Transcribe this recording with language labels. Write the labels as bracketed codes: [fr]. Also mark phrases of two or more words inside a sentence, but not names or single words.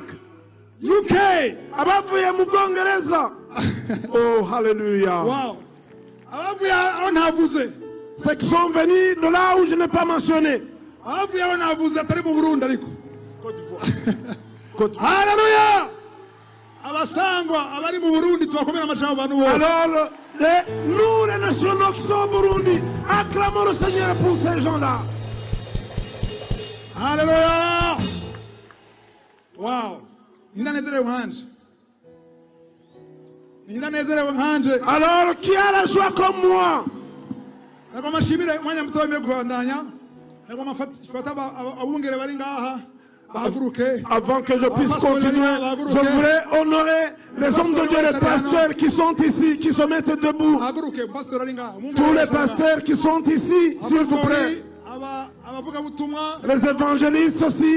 [rn] UK. Abavuye mu Bwongereza. Oh, hallelujah. Wow. Abavuye aho ntavuze. [fr] Ceux qui sont venus de là où je n'ai pas mentionné. [rn] Abavuye aho ntavuze atari mu Burundi ariko. Côte d'Ivoire. Hallelujah. Abasangwa abari mu Burundi tubakomera amashyi abantu bose. [fr] Alors, nous les nationaux qui sont au Burundi, acclamons le Seigneur pour ces gens-là. [rn] Hallelujah. Wow. Ninanezerewe nkanje. Ninanezerewe nkanje. [fr] Alors, qui a la joie comme moi? [rn] Nagoma shimire mwanya mutoya mwe kubandanya. Nagoma fata abungere bari ngaha. [fr] Avant que je puisse continuer, je voudrais honorer les hommes de Dieu, les pasteurs qui sont ici, qui se mettent debout. Tous les pasteurs qui sont ici, s'il vous plaît. Les évangélistes aussi.